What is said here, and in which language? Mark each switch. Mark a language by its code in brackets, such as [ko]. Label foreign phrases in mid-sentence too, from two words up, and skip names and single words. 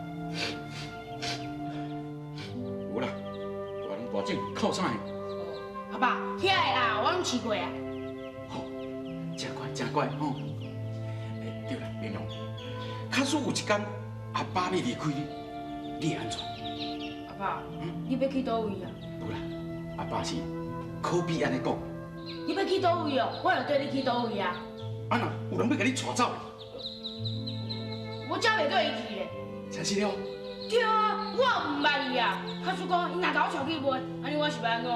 [nan] 有啦，大人大种靠啥的？阿爸，遐个啊，我拢试过啊。真乖真乖吼。对啦，冰凉。假使有一天阿爸要离开你，你会安怎？阿爸，你要去倒位啊？有啦，阿爸是可比安尼讲。你要去倒位哦？我就跟你去倒位啊。啊那有人要甲你带走的？我才袂跟伊去咧。真是了？对啊，我唔捌伊啊。假使讲伊若甲我带去问，安尼我是要安怎？